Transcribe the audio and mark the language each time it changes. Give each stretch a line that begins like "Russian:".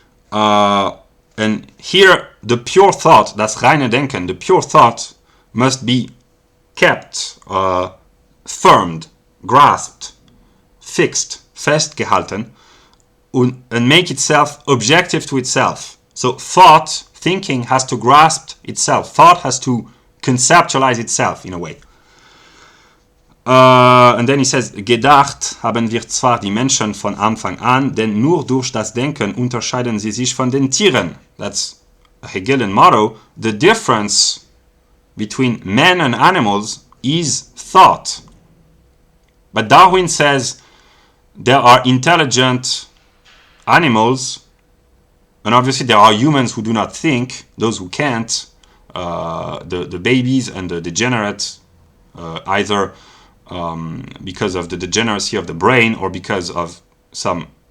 English: And here the pure thought,
German: das reine Denken,
English: the pure thought must be kept, firmed, grasped, fixed, festgehalten, and make itself objective to itself. So thought, thinking, has to grasp itself. Thought has to conceptualize itself in a way. And then he says,
German: gedacht haben wir zwar die Menschen von Anfang an, denn nur durch das Denken unterscheiden sie sich von den Tieren.
English: That's a Hegelian motto. The difference between men and animals is thought. But Darwin says there are intelligent animals, and obviously there are humans who do not think, those who can't, the babies and the degenerate, either because of the degeneracy of the brain or because of some